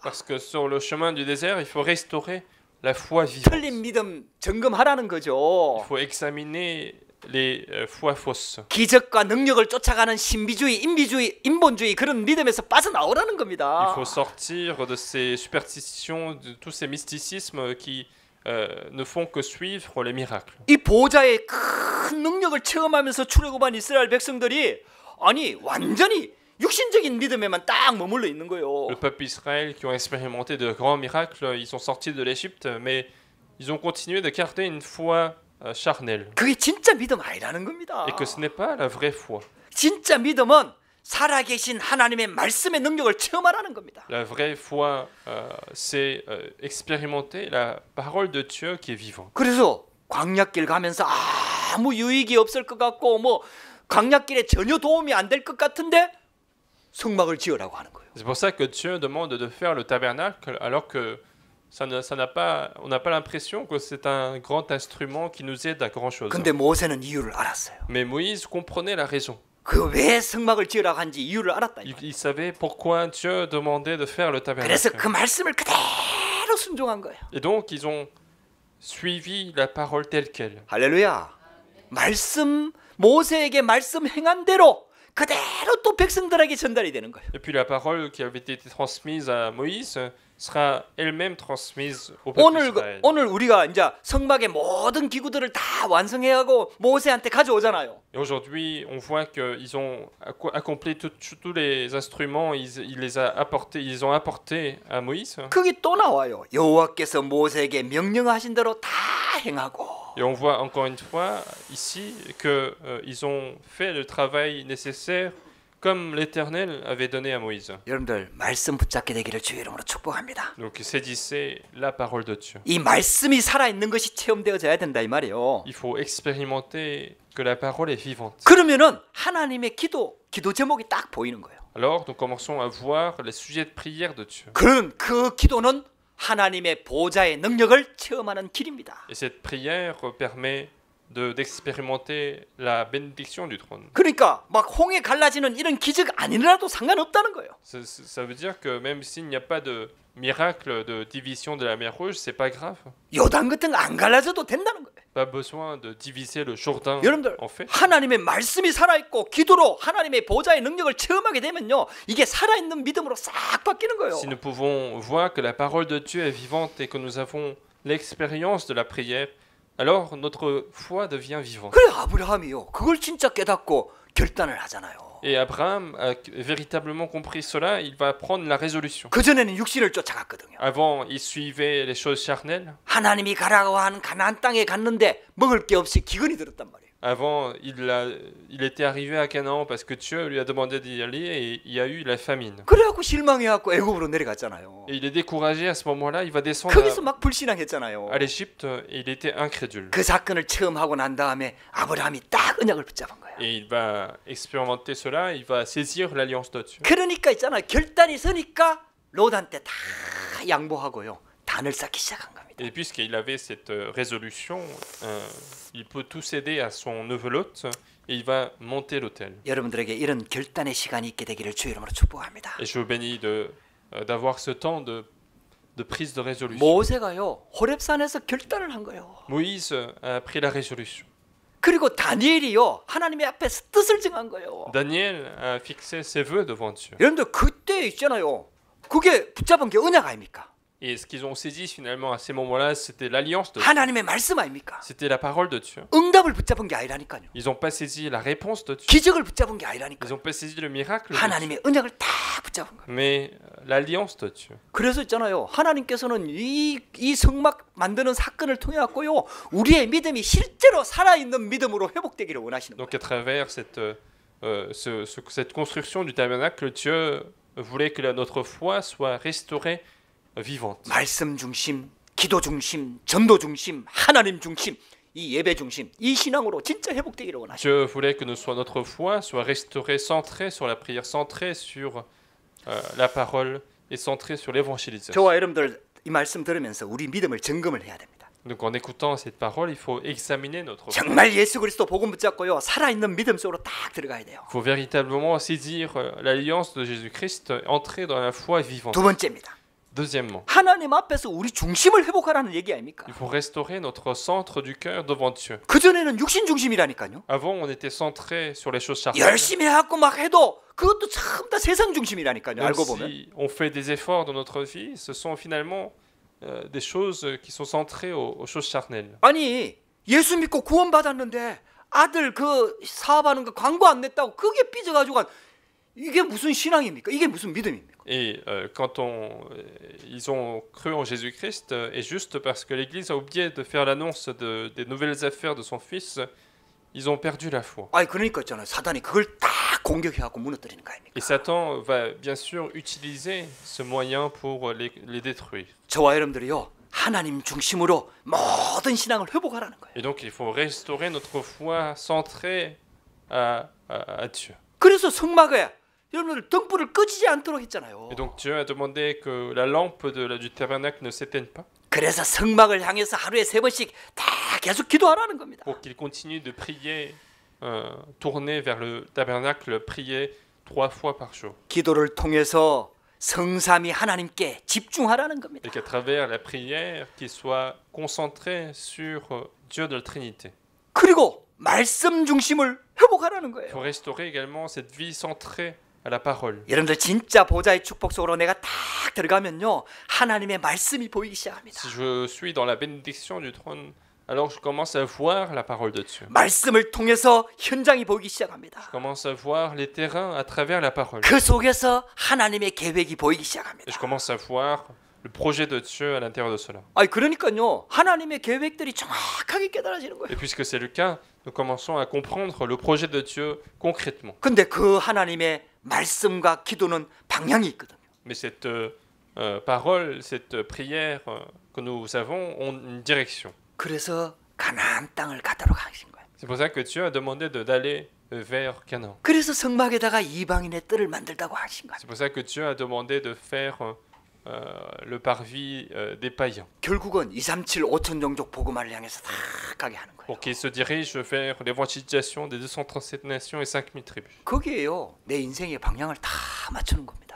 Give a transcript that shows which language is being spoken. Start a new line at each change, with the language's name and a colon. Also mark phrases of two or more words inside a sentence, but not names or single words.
French: Parce que sur le chemin du désert, il faut restaurer la foi vivante.
Korean: 틀린 믿음 점검하라는 거죠.
French: Il faut examiner les foi fausses.
Korean: 기적과 능력을 쫓아가는 신비주의, 인본주의 그런 믿음에서 빠져나오라는
French: Il
Korean: 겁니다.
French: faut sortir de ces superstitions, de tous ces mysticismes qui ne font que suivre les miracles.
Korean: 이 보좌의 큰 능력을 체험하면서 출애굽한 이스라엘 백성들이 아니 완전히 육신적인 믿음에만 딱 머물러 있는 거예요.
French: Le peuple Israël qui ont expérimenté de grands miracles, ils sont sortis de l'Égypte, mais ils ont continué de garder une foi charnelle.
Korean: 그게 진짜 믿음 아니라는 겁니다.
French: Et que ce n'est pas la vraie foi.
Korean: 진짜 믿음은 살아계신 하나님의 말씀의 능력을 체험하라는 겁니다.
French: La vraie foi, c'est expérimenter la parole de Dieu qui est vivante.
Korean: 그래서 광야길 가면서 아무 유익이 없을 것 같고 뭐 광야길에 전혀 도움이 안 될 것 같은데 성막을 지으라고 하는 거예요.
French: C'est pour ça que Dieu demande de faire le tabernacle alors que on n'a pas l'impression que c'est un grand instrument qui nous aide à grand chose.
Korean: 근데 모세는 이유를 알았어요.
French: Mais Moïse comprenait la raison.
Korean: 그 왜 성막을 지으라고 한지 이유를 알았다.
French: Il savait pourquoi Dieu demandait de faire le
Korean: 그래서
French: tabernacle.
Korean: 그 말씀을 그대로 순종한 거예요.
French: Et donc ils ont suivi la parole telle qu'elle.
Korean: 할렐루야. 말씀 모세에게 말씀 행한 대로 그대로 또 백성들에게 전달이 되는 거예요.
French: Et puis la parole qui avait été transmise à Moïse sera elle-même transmise au peuple d'Israël.
Korean: 오늘 우리가 이제 성막의 모든 기구들을 다 완성해가고 모세한테 가져오잖아요.
French: Et aujourd'hui, on voit qu'ils ont accompli tous les instruments, ils ont apporté à Moïse.
Korean: 거기 또 나와요. 여호와께서 모세에게 명령하신 대로 다 행하고.
French: Et on voit encore une fois ici qu'ils ont fait le travail nécessaire comme l'Éternel avait donné à Moïse.
Korean: 여러분들 말씀 붙잡게 되기를 주의 이름으로 축복합니다.
French: Donc saisissez la parole de Dieu.
Korean: 이 말씀이 살아있는 것이 체험되어져야 된다 이 말이에요.
French: Il faut expérimenter que la parole est vivante.
Korean: 그러면은 하나님의 기도 제목이 딱 보이는 거예요.
French: Alors nous commençons à voir les sujets de prière de Dieu.
Korean: 그런 그 기도는 하나님의 보좌의 능력을 체험하는 길입니다.
French: Et cette prière permet d'expérimenter la bénédiction du trône.
Korean: 그러니까 막 홍해 갈라지는 이런 기적 아니라도 상관없다는 거예요.
French: Ça veut dire que même s'il n'y a pas de miracle de division de la mer Rouge, c'est pas grave.
Korean: 요단 같은 거 안 갈라져도 된다는 거예요.
French: Pas besoin de diviser le Jourdain
Korean: 여러분들
French: en fait.
Korean: 하나님의 말씀이 살아있고 기도로 하나님의 보좌의 능력을 체험하게 되면요, 이게 살아있는 믿음으로 싹 바뀌는 거예요.
French: Si nous pouvons voir que la parole de Dieu est vivante et que nous avons l'expérience de la prière, alors notre foi devient vivante.
Korean: 그래 아브라함이요, 그걸 진짜 깨닫고 결단을 하잖아요.
French: Et Abraham a véritablement compris cela, il va prendre la résolution.
Korean: 그 전에는 육신을 쫓아갔거든요.
French: Avant, il suivait les choses charnelles.
Korean: 하나님이 가라고 한 가나안 땅에 갔는데 먹을 게 없이 기근이 들었단 말이에요.
French: Avant, il était arrivé à Canaan parce que Dieu lui a demandé d'y aller et il y a eu la famine.
Korean: 그래갖고 실망해갖고 애굽으로 내려갔잖아요.
French: Et il est découragé à ce moment-là, il va descendre
Korean: 거기서 막 불신앙했잖아요.
French: à l'Égypte et il était incrédule.
Korean: 그 사건을 체험하고 난 다음에 아브라함이 딱 언약을 붙잡은 거예요.
French: Et il va expérimenter cela, il va saisir l'alliance de Dieu.
Korean: 그러니까 있잖아요, 결단이 서니까 롯한테 다 양보하고요, 단을 쌓기 시작한 겁니다.
French: Et puisqu'il avait cette résolution, il peut tout céder à son neveu Lot et il va monter l'autel.
Korean: 여러분들에게 이런 결단의 시간이 있게 되기를 주의 이름으로 축복합니다.
French: Et je vous bénis d'avoir ce temps de prise de résolution.
Korean: 모세가요, 호렙산에서 결단을 한 거예요.
French: Moïse a pris la résolution.
Korean: 그리고 다니엘이요, 하나님의 앞에서 뜻을 정한 거예요.
French: Daniel a fixé ses vœux devant Dieu.
Korean: 여러분들 그때 있잖아요, 그게 붙잡은 게 언약 아닙니까?
French: Et ce qu'ils ont saisi finalement à ces moments-là, c'était l'alliance de Dieu.
Korean: 하나님의 말씀 아닙니까?
French: C'était la parole de Dieu.
Korean: 응답을 붙잡은 게 아니라니까요.
French: Ils n'ont pas saisi la réponse de Dieu.
Korean: 기적을 붙잡은 게
French: Ils
Korean: 아니라니까요.
French: n'ont pas saisi le miracle de Dieu.
Korean: 하나님의 언약을 다 붙잡은 거예요.
French: Mais l'alliance de Dieu.
Korean: 그래서 있잖아요, 하나님께서는 이 성막 만드는 사건을 통해 갖고요, 우리의 믿음이 실제로 살아있는 믿음으로 회복되기를 원하시는 거예요.
French: Donc à travers cette construction du tabernacle, Dieu voulait que notre foi soit restaurée vivante.
Korean: 말씀 중심, 기도 중심, 전도 중심, 하나님 중심, 이 예배 중심, 이 신앙으로 진짜 회복되기를 원하시는
French: Dieu voulait que notre foi soit restaurée, centrée sur la prière, centrée sur la parole et centrée sur l'évangélisation.
Korean: 저와 여러분들 이 말씀 들으면서 우리 믿음을 점검을 해야 됩니다.
French: Donc en écoutant cette parole, il faut examiner notre foi.
Korean: 정말 예수 그리스도 복음 붙잡고요, 살아있는 믿음 속으로 딱 들어가야 돼요.
French: Il faut véritablement saisir l'alliance de Jésus-Christ, entrer dans la foi vivante.
Korean: 두 번째입니다.
French: Deuxièmement,
Korean: 하나님 앞에서 우리 중심을 회복하라는 얘기 아닙니까?
French: il faut restaurer notre centre du cœur devant Dieu.
Korean: 그 전에는 육신 중심이라니까요.
French: Avant, on était centré sur les choses charnelles.
Korean: 열심히 해갖고 막 해도 그것도 참 다 세상 중심이라니까요.
French: Même
Korean: 알고 보면.
French: si on fait des efforts dans notre vie, ce sont finalement des choses qui sont centrées aux choses charnelles.
Korean: 아니 예수 믿고 구원 받았는데 아들 그 사업하는 거 광고 안 냈다고 그게 삐져가지고 이게 무슨 신앙입니까? 이게 무슨 믿음입니까?
French: Et quand ils ont cru en Jésus-Christ, et juste parce que l'Église a oublié de faire l'annonce des nouvelles affaires de son Fils, ils ont perdu la foi.
Korean: 아니 그러니까 있잖아요, 사단이 그걸 딱 공격해갖고 무너뜨리는 거 아닙니까?
French: Et Satan va bien sûr utiliser ce moyen pour les détruire.
Korean: 저와 여러분들이요, 하나님 중심으로 모든 신앙을 회복하라는 거예요.
French: Et donc il faut restaurer notre foi centrée à Dieu.
Korean: 그래서 성막에 여러분들 등불을 끄지지 않도록 했잖아요.
French: Et donc Dieu a demandé que la lampe du tabernacle ne s'éteigne pas.
Korean: 그래서 성막을 향해서 하루에 3번씩 다 계속 기도하라는 겁니다.
French: Pour qu'il continue de prier, tourner vers le tabernacle, prier 3 fois par jour.
Korean: 기도를 통해서 성삼위 하나님께 집중하라는 겁니다.
French: Et qu'à travers la prière, qu'il soit concentré sur Dieu de la Trinité.
Korean: 그리고 말씀 중심을 회복하라는
French: Il
Korean: 거예요.
French: faut restaurer également cette vie centrée à la parole.
Korean: 여러분들 진짜 보좌의 축복 속으로 내가 딱 들어가면요, 하나님의 말씀이 보이기 시작합니다.
French: Si je suis dans la bénédiction du trône, alors je commence à voir la parole de Dieu.
Korean: 말씀을 통해서 현장이 보이기 시작합니다.
French: Je commence à voir les terrains à travers la parole.
Korean: 그 속에서 하나님의 계획이 보이기
French: Et
Korean: 시작합니다.
French: je commence à voir le projet de Dieu à l'intérieur de cela.
Korean: 아니 그러니까요, 하나님의 계획들이 정확하게 깨달아지는 거예요.
French: Et puisque c'est le cas, nous commençons à comprendre le projet de Dieu concrètement.
Korean: 근데 그 하나님의 말씀과 기도는 방향이 있거든요.
French: Mais cette parole, cette prière que nous avons ont une direction.
Korean: 그래서 가나안 땅을 가도록 하신 거예요.
French: C'est pour ça que Dieu a demandé d'aller vers Canaan.
Korean: 그래서 성막에다가 이방인의 뜰을 만들다고 하신 거예요.
French: C'est pour ça que Dieu a demandé de faire le parvis des païens.
Korean: 결국은 237 5천 종족 복음화를 향해서 다 가게 하는 거예요.
French: Pour qu'ils se dirigent vers l'évangélisation des 237 nations et 5000 tribus.
Korean: 거기에요, 내 인생의 방향을 다 맞추는 겁니다.